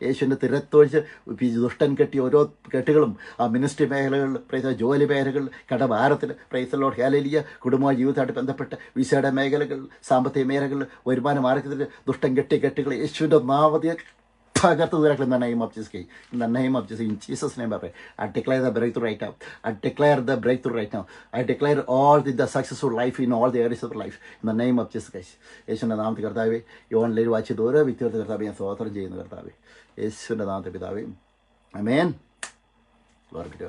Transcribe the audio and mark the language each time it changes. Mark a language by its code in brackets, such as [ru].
[ml] യേശുവിൻ്റെ തിരത്തൊഴിച്ച് ദുഷ്ടൻ കെട്ടിയ ഓരോ കെട്ടുകളും ആ മിനിസ്ട്രി മേഖലകളിൽ പ്രൈസ്, ജോലി മേഖലകളിൽ, കടഭാരത്തിൽ [en] praise lord [ml] ഹല്ലേലൂയ, കുടുംബ ജീവിതമായിട്ട് ബന്ധപ്പെട്ട് വിസയുടെ മേഖലകളിൽ, സാമ്പത്തിക മേഖലകളിൽ, വരുമാന മാർഗത്തിൽ ദുഷ്ടൻ കെട്ടിയ കെട്ടുകൾ യേശുവിൻ്റെ നാമത്തിൽ തകർത്ത് തുറക്കണം. [en] In the name of Jesus. In the name of Jesus. In Jesus' name, I pray. I declare the breakthrough right now. I declare the breakthrough right now. I declare all the successful life in all the areas of life. In the name of Jesus Christ. [ml] യേശുവിൻ്റെ നാമത്തിൽ കർത്താവേ, ഈ online watch ചെയ്ത് ഓരോ വ്യക്തികൾക്ക് കർത്താവേ ഞാൻ സ്തോത്രം ചെയ്യുന്നു കർത്താവേ, യേശുവിൻ്റെ നാമത്തിൽ പിതാവേ, ആമേൻ. ഓർക്കട്ടെ.